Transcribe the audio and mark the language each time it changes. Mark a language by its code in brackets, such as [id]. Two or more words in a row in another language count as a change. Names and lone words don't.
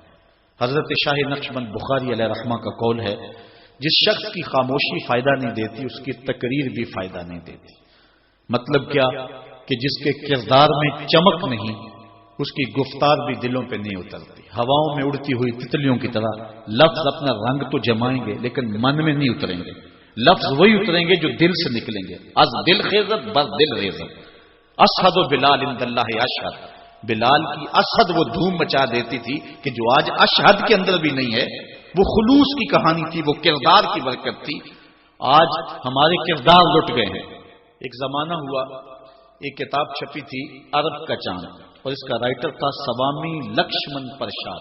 [ur] حضرت شاہ نقشبند بخاری علیہ رحمہ کا قول ہے, جس شخص کی خاموشی فائدہ نہیں دیتی اس کی تقریر بھی فائدہ نہیں دیتی. مطلب کیا کہ جس کے کردار میں چمک نہیں اس کی گفتار بھی دلوں پہ نہیں اترتی. ہواؤں میں اڑتی ہوئی تتلیوں کی طرح لفظ اپنا رنگ تو جمائیں گے لیکن من میں نہیں اتریں گے. لفظ وہی اتریں گے جو دل سے نکلیں گے. [fa] از دل خیزت بر دل ریزت, [ar] اشہد و بلال عند اللہ اشہد. [ur] بلال کی اشہد وہ دھوم مچا دیتی تھی کہ جو آج اشہد کے اندر بھی نہیں ہے. وہ خلوص کی کہانی تھی, وہ کردار کی برکت تھی. آج ہمارے کردار لٹ گئے ہیں. ایک زمانہ ہوا, ایک کتاب چھپی تھی عرب کا چاند, اور اس کا رائٹر تھا سوامی لکشمن پرساد.